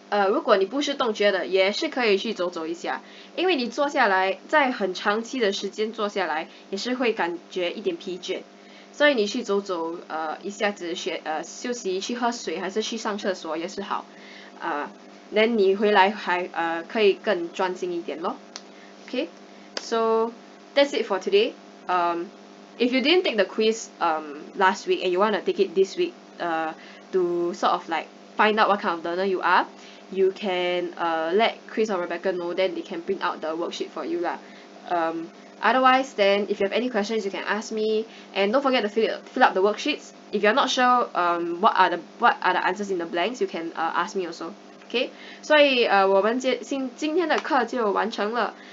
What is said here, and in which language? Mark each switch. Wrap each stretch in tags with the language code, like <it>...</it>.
<zh>如果你不是动觉的，也是可以去走一下，因为你坐下来，在很长期的时间坐下来，也是会感觉一点疲倦，所以你去走一下子休息，去喝水还是去上厕所也是好then 你回来还可以更专心一点咯。</zh> <en>Okay, so that's it for today. If you didn't take the quiz last week and you want to take it this week to sort of like find out what kind of learner you are, you can let Chris or Rebecca know, then they can print out the worksheet for you lah. Otherwise, then if you have any questions, you can ask me, and don't forget to fill up the worksheets. If you're not sure what are the answers in the blanks, you can ask me also.</en> <zh>Okay, 所以我们今天的课就完成了。</zh>